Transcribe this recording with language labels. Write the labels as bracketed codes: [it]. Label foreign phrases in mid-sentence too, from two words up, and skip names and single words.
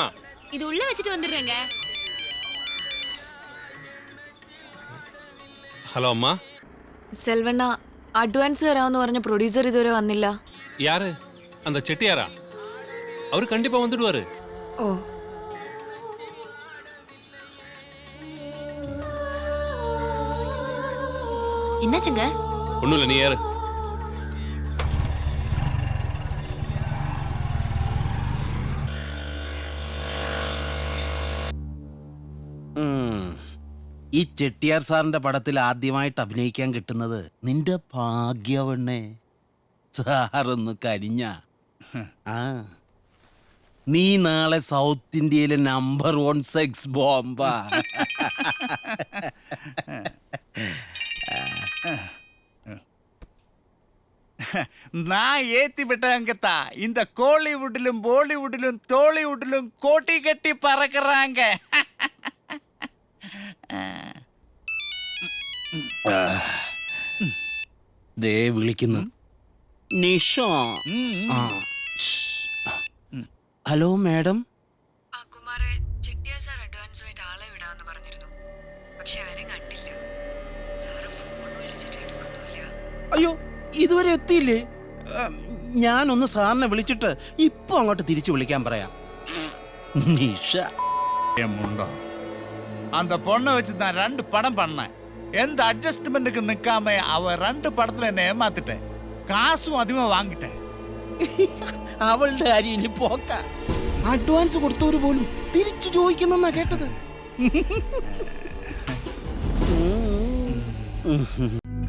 [ta] இது உள்ள வச்சுட்டு வந்துடுறேங்க. ஹலோ அம்மா. [ml] സെൽവണ്ണ, അഡ്വാൻസ് തരാമെന്ന് പറഞ്ഞ പ്രൊഡ്യൂസർ ഇതുവരെ വന്നില്ല. [ta] யாரு? அந்த செட்டியாரா? அவரு கண்டிப்பா வந்துடுவாரு. ഓ, என்னாச்சுங்க? ஒண்ணும் இல்ல, நீ ஏறு. [ml] ഈ ചെട്ടിയാർ സാറിന്റെ പടത്തിൽ ആദ്യമായിട്ട് അഭിനയിക്കാൻ കിട്ടുന്നത് നിന്റെ ഭാഗ്യവണ്ണേ. സാറൊന്ന് കരിഞ്ഞ ആ നീ നാളെ സൗത്ത് ഇന്ത്യയിലെ [en] number 1 sex bomba. [ta] நான் ஏத்தி விட்டங்கத்தா. இந்த கோலிவுட்டிலும் பாலிவுட்டிலும் தோலிவுட்டிலும் கோட்டி கட்டி பறக்குறாங்க. [ml] ദേ വിളിക്കുന്നു നിഷ. [en] hello madam. [ml] ആ കുമാരെ, ചെട്ടിയാർ സാർ അഡ്വാൻസുമായിട്ട് ആളെ വിടാന്ന് പറഞ്ഞിരുന്നു. പക്ഷെ ആരും കണ്ടില്ല. സാറ് ഫോൺ വിളിച്ചിട്ട് എടുക്കുന്നില്ല. അയ്യോ, ഇതുവരെ എത്തിയില്ലേ? ഞാനൊന്ന് സാറിനെ വിളിച്ചിട്ട് ഇപ്പൊ അങ്ങോട്ട് തിരിച്ചു വിളിക്കാൻ പറയാം. നിഷ [ta] முண்டோ, அந்த பொண்ணை வச்சு நான் 2 படம் பண்ணேன். எந்த அட்ஜஸ்ட்மெண்ட்டுக்கு நிக்காம அவ 2 படத்துல என்ன ஏமாத்திட்டேன். காசும் அதிகமா வாங்கிட்டேன். [ml] അവളുടെ കാര്യം ഇനി പോക്ക. അഡ്വാൻസ് കൊടുത്തവര് പോലും തിരിച്ചു ചോദിക്കുന്നെന്നാ കേട്ടത്.